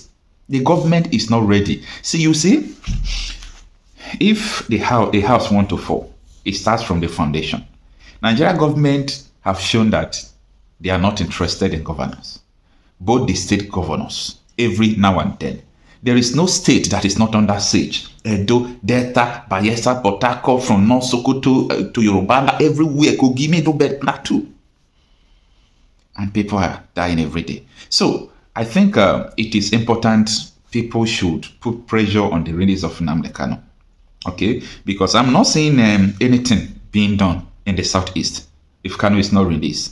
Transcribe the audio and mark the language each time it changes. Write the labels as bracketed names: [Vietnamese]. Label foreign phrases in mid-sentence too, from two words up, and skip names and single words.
[English] The government is not ready. See, you see, if a house wants to fall, it starts from the foundation. Nigeria government have shown that they are not interested in governance. Both the state governors, every now and then. There is no state that is not under siege. Edo, Delta, Bayelsa, Port Harcourt, from North Sokoto to Yoruba, everywhere, Kogime, Dobet, Plateau. And people are dying every day. So I think it is important people should put pressure on the release of Nnamdi Kanu. Okay? Because I'm not seeing anything being done in the southeast if Kanu is not released.